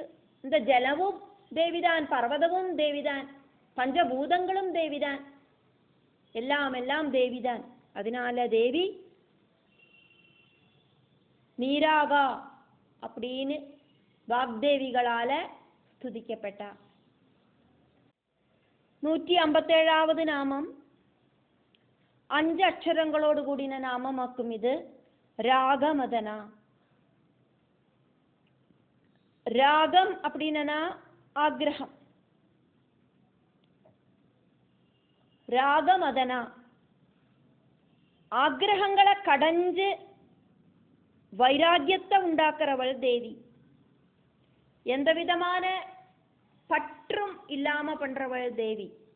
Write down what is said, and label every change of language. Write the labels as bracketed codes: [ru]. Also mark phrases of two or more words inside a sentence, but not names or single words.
[ta] இந்த ஜலமும் தேவிதான், பர்வதமும் தேவிதான், பஞ்சபூதங்களும் தேவிதான், எல்லாம் எல்லாம் தேவிதான். அதனால தேவி நீராகா அப்படின்னு வாக்தேவிகளால ஸ்துதிக்கப்பட்டா. [ml] 157வது நாமம் 5 അക്ഷരങ്ങളോട് കൂടിയ നാമമാക്കും. ഇത് രാഗമദന. രാഗം [ta] அப்படின்னா ஆக்ரஹம். ராகமதன ஆக்ரஹங்களை கடைஞ்சு வைராகியத்தை உண்டாக்குறவள் தேவி. எந்த விதமான பற்றும் இல்லாம பண்றவள் தேவி.